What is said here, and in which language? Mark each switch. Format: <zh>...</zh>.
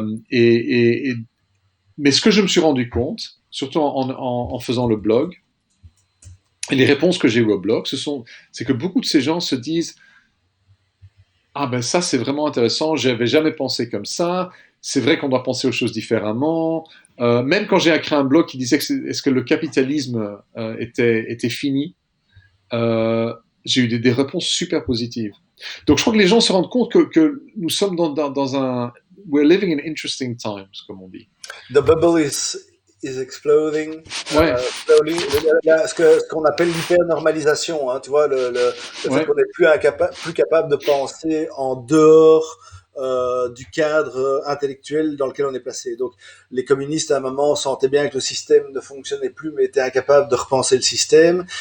<fr>Mais ce que je me suis rendu compte, surtout en faisant le blog, et les réponses que j'ai eues au blog, c'est que beaucoup de ces gens se disent ah ben ça c'est vraiment intéressant, j'avais jamais pensé comme ça, c'est vrai qu'on doit penser aux choses différemment. Même quand j'ai créé un blog qui disait est-ce que le capitalisme était fini, j'ai eu des réponses super positives. Donc je crois que les gens se rendent compte que nous sommes dans un</fr> <en>we're living in interesting times,</en> <fr>comme on dit.</fr> <en>The bubble is exploding</en> <fr>Ouais.</fr> <en>slowly.</en> <fr>Ce qu'on appelle l'hypernormalisation, hein, tu vois, le fait qu'on n'est plus capable de penser en dehors du cadre intellectuel dans lequel on est placé. Donc, les communistes, à un moment, sentaient bien que le système ne fonctionnait plus, mais étaient incapables de repenser le système.</fr>